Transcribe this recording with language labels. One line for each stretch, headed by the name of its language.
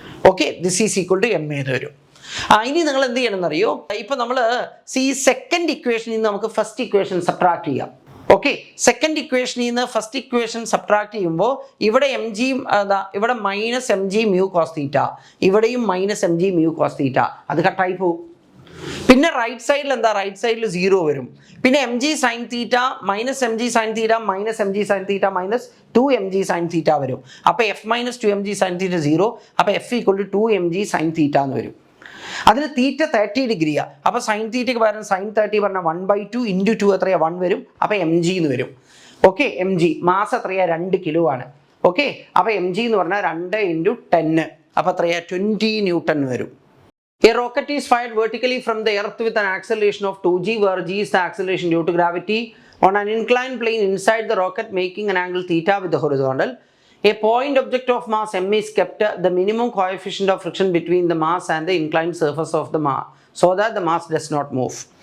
Malayalam: Okay,
English: this is equal to ma
Malayalam: എന്ന് വരും. ഇനി നിങ്ങൾ എന്ത് ചെയ്യണം എന്നറിയോ, ഇപ്പൊ നമ്മൾ സെക്കൻഡ് ഇക്വേഷനിൽ നിന്ന് നമുക്ക് ഫസ്റ്റ് ഇക്വേഷൻ സബ്ട്രാക്ട് ചെയ്യാം. ഓക്കെ, സെക്കൻഡ് ഇക്വേഷനിൽ നിന്ന് ഫസ്റ്റ് ഇക്വേഷൻ സബ്ട്രാക്ട് ചെയ്യുമ്പോൾ ഇവിടെ ഇവിടെ മൈനസ് mg mu cos θ, ഇവിടെയും മൈനസ് mg mu cos θ, അത് കട്ടായി പോകും. പിന്നെ റൈറ്റ് സൈഡിൽ റൈറ്റ് സൈഡിൽ 0 വരും. പിന്നെ mg sin θ minus mg sin θ minus mg sin θ minus 2mg sin θ വരും. അപ്പോൾ f മൈനസ് 2mg sin θ 0, അപ്പോൾ f equal to 2mg sin θ എന്ന് വരും. അതിന് തീറ്റ 30 ഡിഗ്രിയാ, അപ്പോൾ സൈൻ തീറ്റയ്ക്ക് പകരം സൈൻ 30 പറഞ്ഞാൽ 1/2 × 2 എത്രയാ, 1 വരും. അപ്പോൾ mg എന്ന് വരും. ഓക്കെ, mg മാസ് എത്രയാ, 2 കിലോ ആണ്. ഓക്കെ, അപ്പോൾ mg എന്ന് പറഞ്ഞാൽ 2 × 10, അപ്പോൾ എത്രയാ, 20 ന്യൂട്ടൺ വരും.
English: A rocket is fired vertically from the earth with an acceleration of 2g, where g is the acceleration due to gravity on an inclined plane inside the rocket, making an angle theta with the horizontal. A point object of mass m is kept the minimum coefficient of friction between the mass and the inclined surface of the mass, so that the mass does not move.